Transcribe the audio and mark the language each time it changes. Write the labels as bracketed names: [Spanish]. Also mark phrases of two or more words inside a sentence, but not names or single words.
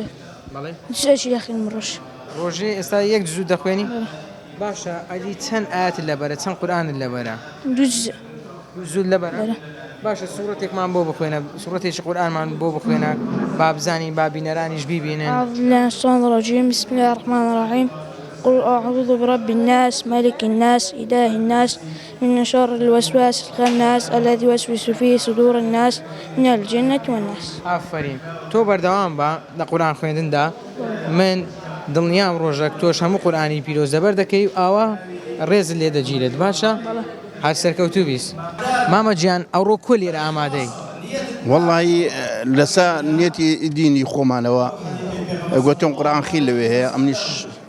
[Central Kurdish] بەڵێ جزێکی دەخوێنم ڕۆژ ڕۆژێ ئێستا یەک جزو دەخوێنی باشە ئەدی چەند ئاەت لەبەرە چەند قورئانت لەبەرە دوو جزێ زود لەبەرە باشە سوورەتێکمان بۆ بخوێنە سوورەتێکی قورئانمان بۆ بخوێنە با بزانین با بینەرانیش بیبینن [Arabic] الشیطان الرجیم بسم الله الرحمن الرحیم قل أعوذ برب الناس ملك الناس إله الناس من شر الوسواس الخناس الذي يوسوس في صدور الناس من الجنة والناس. [Central Kurdish] ئافرین تۆ بەردەوام بە لە قورئان خوێندندا من دڵنیام ڕۆژێک تۆش هەموو قورئانی پیرۆز دەبەر دەکەی و ئاوا ڕێزت لێ دەگیرێت باشە هەر سەرکەوتوو بیست مامە گیان ئەوڕۆ کۆ لێرە ئامادەی وەڵڵی لەسا نیەتی دینی خۆمانەوە گوتم قورئان خیل لەوێ هەیە ئەمنیش